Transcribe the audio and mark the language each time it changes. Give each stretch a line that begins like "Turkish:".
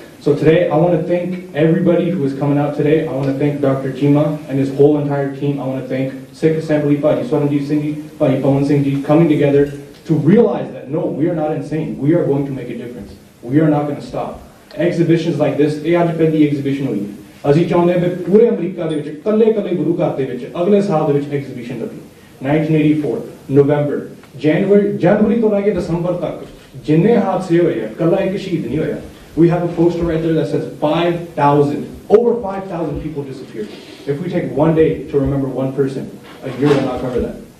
English: So today, I want to thank everybody who is coming out today. I want to thank Dr. Chima and his whole entire team. I want to thank Sikh Assembly, Bhai Swaranjit Singh ji, Bhai Pawan Singh ji, coming together to realize that no, we are not insane. We are going to make a difference. We are not going to stop. Exhibitions like this,
Punjabi: ਇਹ ਅੱਜ ਪਹਿਲੀ exhibition ਹੋਈ। ਅਸੀਂ ਚਾਹੁੰਦੇ ਹਾਂ ਕਿ ਪੂਰੇ America ਦੇ ਵਿੱਚ ਕੱਲੇ ਗੁਰੂ ਘਰ ਦੇ ਵਿੱਚ ਅਗਲੇ ਸਾਲ ਦੇ ਵਿੱਚ ਐਗਜ਼ੀਬਿਸ਼ਨ ਲੱਗੀ। 1984 ਨਵੰਬਰ ਜਨਵਰੀ ਤੋਂ ਲੈ ਕੇ ਦਸੰਬਰ ਤੱਕ ਜਿੰਨੇ ਹਾਦਸੇ ਹੋਏ ਆ, ਕੱਲਾ ਇੱਕ ਸ਼ਹੀਦ ਨਹੀਂ ਹੋਇਆ।
English: We have a poster right there that says 5,000, over 5,000 people disappeared. If we take one day to remember one person, a year will not cover that.